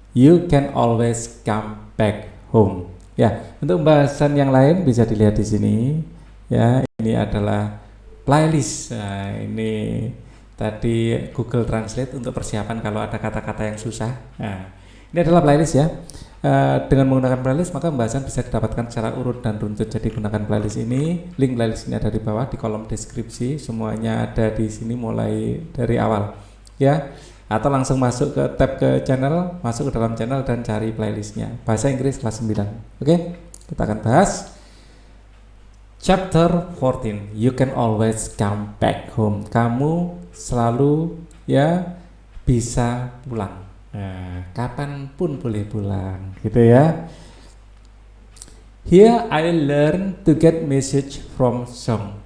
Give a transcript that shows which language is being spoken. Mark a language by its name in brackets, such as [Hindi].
[English] You can always come back home. [Indonesian] Ya, untuk pembahasan yang lain bisa dilihat di sini. Ya, ini adalah playlist. Nah, ini tadi Google Translate untuk persiapan kalau ada kata-kata yang susah. Nah, ini adalah playlist ya. Dengan menggunakan playlist maka pembahasan bisa didapatkan secara urut dan runtut. Jadi gunakan playlist ini, link playlist ini ada di bawah di kolom deskripsi, semuanya ada di sini mulai dari awal ya. Atau langsung masuk ke tab ke channel, masuk ke dalam channel dan cari playlistnya bahasa Inggris kelas 9. Kita akan bahas chapter 14. [English] You can always come back home. [Indonesian] Kamu selalu ya bisa pulang. Nah, kapanpun boleh pulang, gitu ya. [English] Here I learn to get message from song.